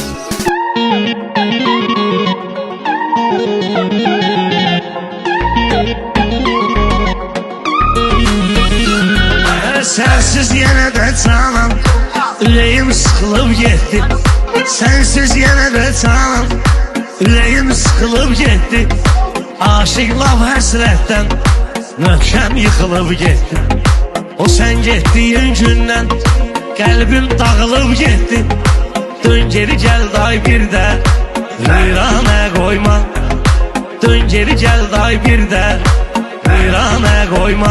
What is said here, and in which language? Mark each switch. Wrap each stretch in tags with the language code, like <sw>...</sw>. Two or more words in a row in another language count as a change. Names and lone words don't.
<tr>Sensiz yine de canım, yüreğim sıkılıp gitti. Sensiz yine de canım, yüreğim sıkılıp gitti.</tr> <az>Aşıqlar həsrətdən möhkəm yıxılıb getdi. O sen getdiyin gündən qəlbim dağılıb getdi. Dön geri gel day bir də viranə qoyma. Dön geri gel day bir də viranə qoyma.</az>